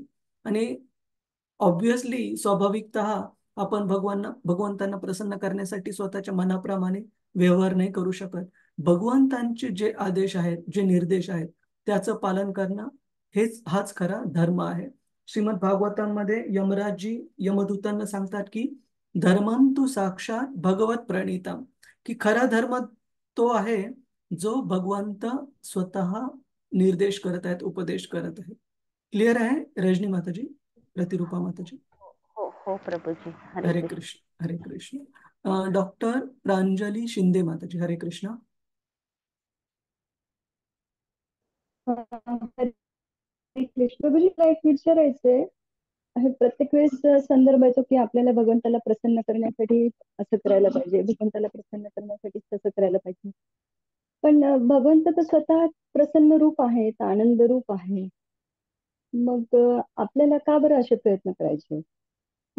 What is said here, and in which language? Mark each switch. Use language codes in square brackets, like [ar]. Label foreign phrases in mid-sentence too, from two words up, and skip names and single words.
[mr] आणि ऑब्विसली स्वाभाविकतः आपण भगवंतांना प्रसन्न करण्यासाठी स्वतःच्या मनाप्रमाणे व्यवहार नाही करू शकत. भगवंतांचे जे आदेश आहेत, जे निर्देश आहेत, त्याचं पालन करणं हाच खरा धर्म आहे. श्रीमद भागवतांमध्ये यमराजजी यमदूतांना सांगतात की [sa] धर्मं तु साक्षात भगवत प्रणीतम, [mr] की खरा धर्म तो आहे जो भगवंत स्वतः निर्देश करत आहेत, उपदेश करत आहेत. क्लिअर आहे रजनी माताजी, प्रतिरूपा माताजी? हो हो प्रभूजी, हरे हरे कृष्ण. कृष्ण, हरे कृष्ण. डॉक्टर प्रांजली शिंदे माताजी, हरे कृष्ण. हरे कृष्ण. म्हणजे मला एक विचारायचंय, हे प्रत्येक वेळेस संदर्भ येतो की आपल्याला भगवंताला प्रसन्न करण्यासाठी असं करायला पाहिजे, भगवंताला प्रसन्न करण्यासाठी तसं करायला पाहिजे. पण भगवंत तर स्वतः प्रसन्न रूप आहेत, आनंद रूप आहे. मग आपल्याला का बरं असे प्रयत्न करायचे?